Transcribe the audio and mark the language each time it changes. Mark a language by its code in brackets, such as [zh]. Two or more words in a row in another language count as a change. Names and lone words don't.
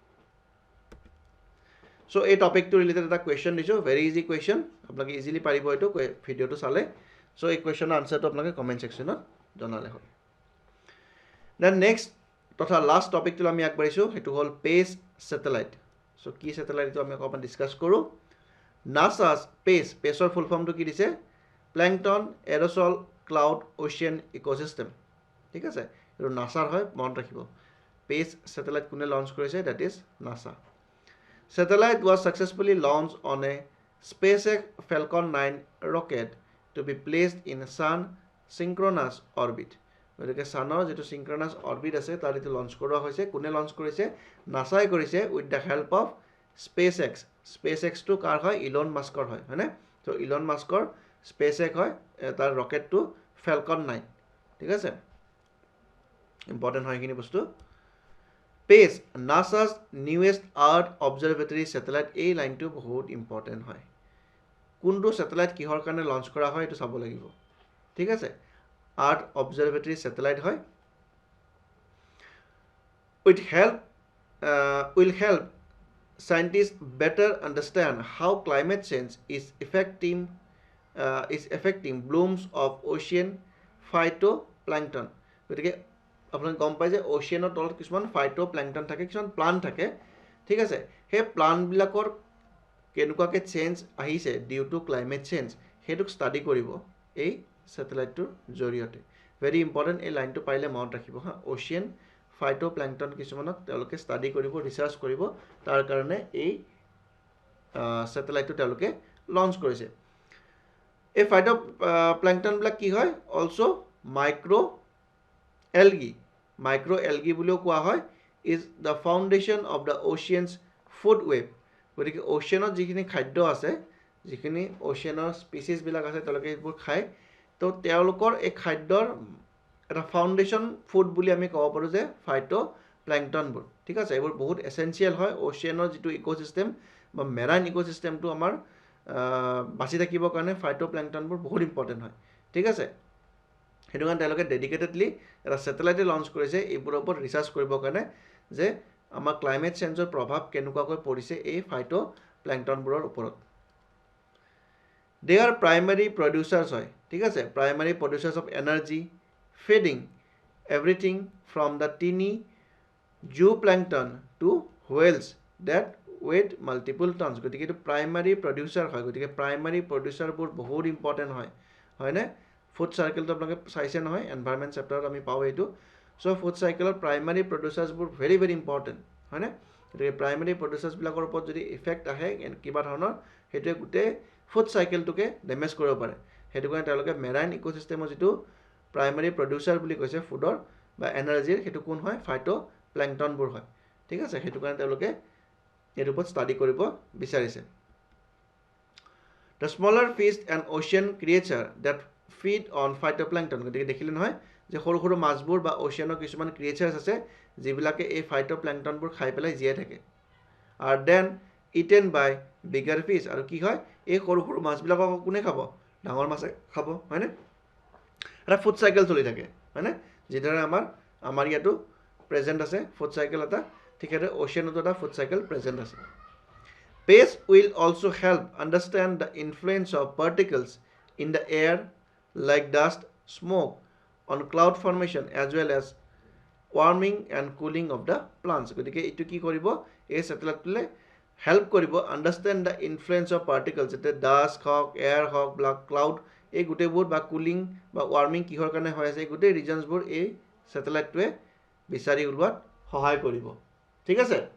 [as] সো এই টপিকটো ৰিলেটেড এটা কোৱেশ্চন দিছো [en] very easy question [as] আপোনালোকে ইজিলি পাৰিব এটো ভিডিওটো চালে সো এই কোৱেশ্চনৰ আনসাৰটো আপোনালোকে [en] comment section-ত [as] জনালে হ'ল [en] then next [as] তথা লাষ্ট টপিকটো আমি আগবাঢ়িছো হেতু হ'ল [en] space satellite [as] সো কি স্যাটেলাইট তো আমি অকমান ডিসকাস কৰো নাসাস স্পেসৰ [en] full form-টো [as] কি দিছে [en] plankton aerosol cloud ocean ecosystem [as] ঠিক আছে এটো নাসাৰ হয় মন ৰাখিব [en] space satellite [as] কোনে লঞ্চ কৰিছে দ্যাট [en] is NASA satellite was successfully launched on a SpaceX Falcon 9 rocket to be placed in sun synchronous orbit [as] গতিকে সানৰ যেটো [en] synchronous orbit [as] আছে তাৰ এটো লঞ্চ কৰা হৈছে কোনে লঞ্চ কৰিছে নাসাই কৰিছে [en] with the help [as] অফ SpaceX টো কাৰ হয় ইলন মাস্কৰ হয় হয়নে তো ইলন মাস্কৰ SpaceX হয় তাৰ ৰকেটটো Falcon 9 ঠিক আছে ইম্পৰ্টেন্ট হয় কিনি বস্তু [en] Space, NASA's newest Earth Observatory satellite [as] এই লাইনটো বহুত ইম্পৰ্টেন্ট হয় কোনটো স্যাটেলাইট কিহৰ কাৰণে লঞ্চ কৰা হয় এটো চাব লাগিব ঠিক আছে [en] Earth Observatory satellite [as] হয় [en] will help scientists better understand how climate change is affecting blooms of ocean phytoplankton [as] গতিকে আপোনাক গম পাই যে ওশেনৰ তলত কিছুমান ফাইটোপ্ল্যাংটন থাকে কিছুমান প্লান্ট থাকে ঠিক আছে হে প্লান্ট বিলাকৰ কেনেকুৱাকে চেঞ্জ আহিছে [en] due to climate change [as] হেতুক ষ্টাডি কৰিব এই স্যাটেলাইটৰ জৰিয়তে [en] very important [as] এই লাইনটো পাইলে মনত ৰাখিব হা [en] ocean phytoplankton [as] কিছুমানক তেওঁলোকে ষ্টাডি কৰিব ৰিসাৰ্চ কৰিব তাৰ কাৰণে এই স্যাটেলাইটটো তেওঁলোকে লঞ্চ কৰিছে এই ফাইটোপ্ল্যাংটন বিলাক কি হয় [en] also micro [as] algae বুলিও কোৱা হয় [en] is the foundation of the ocean's food web [as] গতিকে ওশেনত যিখিনি খাদ্য আছে যিখিনি ওশেনৰ স্পিচিছ বিলাক আছে তেওঁলোকে এইবোৰ খায় তো তেওঁলোকৰ এই খাদ্যৰ এটা [en] foundation food [as] বুলি আমি ক'ব পাৰো যে ফাইটোপ্ল্যাংটনবোৰ ঠিক আছে এইবোৰ বহুত এসেনশিয়াল হয় ওশেনৰ যেটো ইকোসিস্টেম বা [en] marine ecosystem-টো [as] আমাৰ বাচি থাকিবৰ কাৰণে ফাইটোপ্ল্যাংটনবোৰ বহুত ইম্পৰ্টেন্ট হয় ঠিক আছে হেতু কাৰণ তেওঁলোকে ডেডিকেটেডলি এটা স্যাটেলাইট লঞ্চ কৰিছে এইবোৰৰ ওপৰত ৰিসাৰ্চ কৰিবৰ কাৰণে যে আমাৰ [en] climate change-ৰ [as] প্ৰভাৱ কেনেকুৱাকৈ পৰিছে এই ফাইটোপ্ল্যাংটনবোৰৰ ওপৰত [en] they are primary producers [as] হয় ঠিক আছে [en] primary producers of energy feeding everything from the tiny zooplankton to whales that weight multiple tons [as] গতিকে এটো [en] primary producer [as] হয় গতিকে [en] primary producer [as] বোৰ বহুত ইম্পৰ্টেন্ট হয় না [en] food cycle [as] তো আপোনালোকে চাইছে নহয় এনভায়ৰনমেন্ট চেপ্টাৰত আমি পাও এইটো সো [en] food cycle-ৰ primary producers [as] বোৰ [en] very very important [as] হয়নে গতিকে [en] primary producers [as] বিলাকৰ ওপৰত যদি ইফেক্ট আহে কিবা ধৰণৰ হেতুৱে গুটে ফুড সাইকেলটোকে ড্যামেজ কৰিব পাৰে হেতু কাৰণে তেওঁলোকে [en] marine ecosystem-ৰ [as] যেটো [en] primary producer [as] বুলি কৈছে ফুডৰ বা এনাৰ্জিৰ হেতু কোন হয় ফাইটোপ্ল্যাংটন বোৰ হয় ঠিক আছে হেতু কাৰণে তেওঁলোকে এৰ ওপৰত ষ্টাডি কৰিব বিচাৰিছে [en] the smaller fish and ocean creature that feed on phytoplankton [as] গতিকে দেখিলে নহয় যে সৰু সৰু মাছবোৰ বা ওশেনৰ কিছুমান ক্ৰিয়েচাৰ্স আছে যিবিলাকে এই ফাইটোপ্ল্যাংটনবোৰ খাই পেলাই জিয়াই থাকে আর [en] then eaten by bigger fish [as] আৰু কি হয় এই সৰু সৰু মাছবিলাকক কোনে খাব ডাঙৰ মাছে খাব হয়নে এটা [en] food cycle [as] চলি থাকে হয়নে যেদৰে আমাৰ ইয়াটো প্ৰেজেন্ট আছে [en] food cycle [as] এটা ঠিক আছে ওশেনতো এটা [en] food cycle [as] প্ৰেজেন্ট আছে [en] Space will also help understand the influence of particles in the air like dust, smoke on cloud formation as well as warming and cooling of the plants. [as] গতিকে এইটো কি কৰিব এই স্যাটেলাইটটোলে হেল্প কৰিব [en] understand the influence of particles [as] যেনে ডাষ্ট হওক এয়াৰ হওক বা ক্লাউড এই গোটেইবোৰ বা কুলিং বা ৱাৰ্মিং কিহৰ কাৰণে হৈ আছে এই গোটেই ৰিজনছবোৰ এই স্যাটেলাইটটোৱে বিচাৰি উলিওৱাত সহায় কৰিব ঠিক আছে